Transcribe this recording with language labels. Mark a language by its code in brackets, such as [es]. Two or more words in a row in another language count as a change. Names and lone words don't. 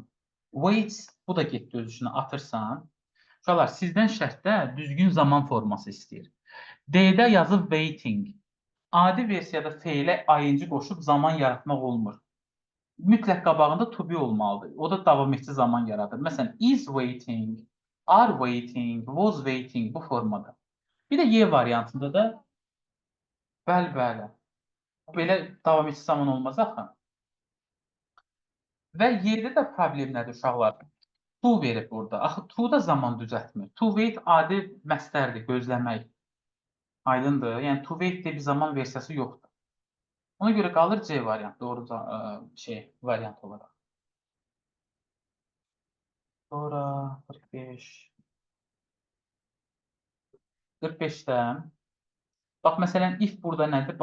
[az] Wait, bu da getdi öz işinə atırsan. Uşaqlar, sizdən şərtdə düzgün zaman forması istəyir. D-də yazıb waiting. Adi versiyada feilə ing qoşub zaman yaratmaq olmur. Mütləq qabağında [en] to be [az] olmalıdır. O da davam etdiyi zaman yaradır. Məsələn, [en] is waiting, are waiting, was waiting [az] bu formada. Bir də Y variantında da bəli. Belə davam etdiyi zaman olmaz axı. Və Y-də də problem nədir uşaqlar? To verib burada. Axı to da zaman düzəltmir. [en] To wait [az] adi məstərdir, gözləmək. Aydındır? Yəni [en] to wait [az] deyə bir zaman versiyası yoxdur. Ona görə qalır C variant, doğru variant olaraq. Sonra 45. 45-də bax məsələn if burada nədir?